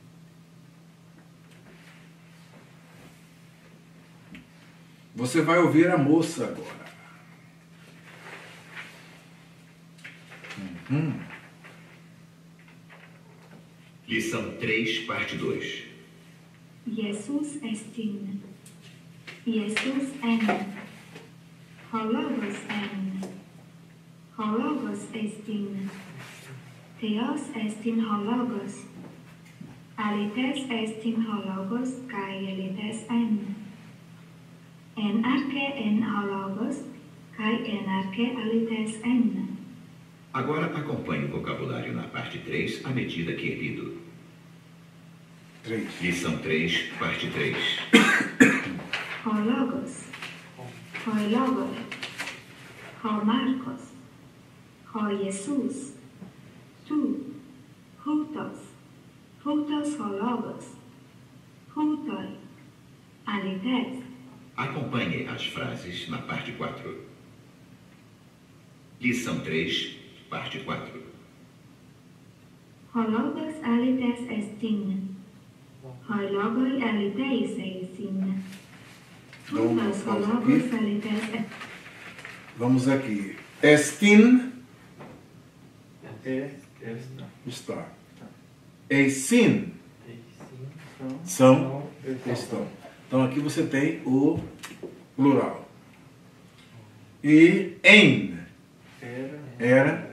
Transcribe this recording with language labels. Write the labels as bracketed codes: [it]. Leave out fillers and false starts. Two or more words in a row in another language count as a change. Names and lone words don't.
[pt] Você vai ouvir a moça agora. Lição 3, parte 2. [el] Ἰησοῦς ἐστιν. Ἰησοῦς ἦν. ὁ λόγος ἦν. ὁ λόγος ἐστιν. θεός ἐστιν ὁ λόγος. ἀληθής ἐστιν ὁ λόγος καὶ ἀληθὴς ἦν. ἐν ἀρχῇ ἦν ὁ λόγος καὶ ἐν ἀρχῇ ἀληθὴς ἦν. [pt] Agora acompanhe o vocabulário na parte 3 à medida que é lido. 3. Lição 3, parte 3. [el] ὁ λόγος. οἱ λόγοι. Marcos. Jesus. τοῦ. οὗτος. οὗτος ὁ λόγος. οὗτοι. ἀληθής. [pt] Acompanhe as frases na parte 4. Lição 3, parte 4. [el] ὁ λόγος ἀληθής ἐστιν. οἱ λόγοι ἀληθεῖς εἰσιν. οὗτος ὁ λόγος ἀληθής. [pt] Vamos aqui. Estin. Está. Eisin. São. Estão. Então aqui você tem o plural. E en. Era.